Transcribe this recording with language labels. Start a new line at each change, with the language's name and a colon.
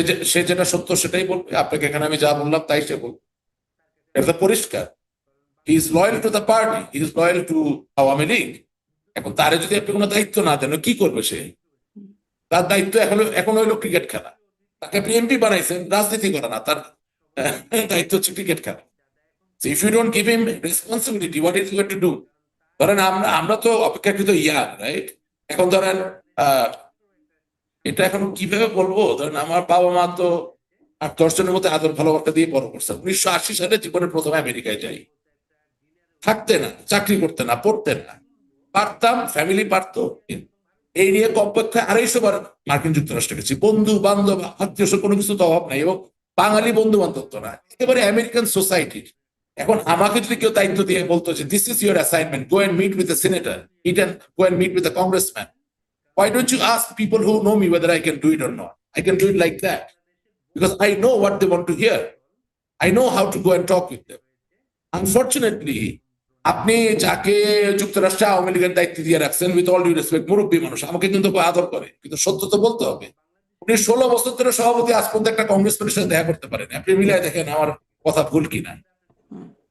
Bangla: সে যেটা সত্য সেটাই বলবে, আপনাকে এখানে আমি যা বললাম তাই সে বলবে, এটা তো পরিষ্কার।
English: He is loyal to the party, he is loyal to Awami League.
Bangla: এখন তারে যদি আপনি কোনো দায়িত্ব না দেন, কি করবে সে? হুম, তার দায়িত্ব এখন হইলো ক্রিকেট খেলা। তাকে আপনি এমপি বানাইছেন, রাজনীতি করা না, তার দায়িত্ব হচ্ছে ক্রিকেট খেলা।
English: So if you don't give him responsibility, what is he going to do?
Bangla: ধরেন আমরা আমরা তো অপেক্ষাকৃত ইয়ার, রাইট? এখন ধরেন আহ এটা এখন কিভাবে বলবো, ধরেন আমার বাবা মা তো 8-10 জনের মধ্যে আদর ভালোবাসা দিয়ে বড় করছে। 1980 সালে জীবনের প্রথমে আমেরিকায় যাই, থাকতে না, চাকরি করতে না, পড়তেন না, পারতাম, ফ্যামিলি পারতো, এই নিয়ে কমপক্ষে 250 বার মার্কিন যুক্তরাষ্ট্রে গেছি, বন্ধু বান্ধব আত্মীয় কোনো কিছু তো অভাব নাই, এবং বাঙালি বন্ধু বান্ধব তো না, একেবারে আমেরিকান সোসাইটির। এখন আমাকে যদি কেউ দায়িত্ব দিয়ে বলতো যে
English: This is your assignment, go and meet with a senator, it and go and meet with a congressman, why don't you ask people who know me whether I can do it or not? I can do it like that because I know what they want to hear. I know how to go and talk with them.
Bangla: Unfortunately আপনি যাকে যুক্তরাষ্ট্রে আওয়ামী লীগের দায়িত্ব দিয়ে রাখছেন,
English: with all due respect,
Bangla: মুরব্বী মানুষ, আমাকে কিন্তু আদর করে, কিন্তু সত্য তো বলতে হবে। উনি 16 বছর ধরে সভাপতি, আজ পর্যন্ত একটা কংগ্রেসম্যানের সাথে দেখা করতে পারেন, আপনি মিলাই দেখেন আমার কথা ভুল কিনা। হুম,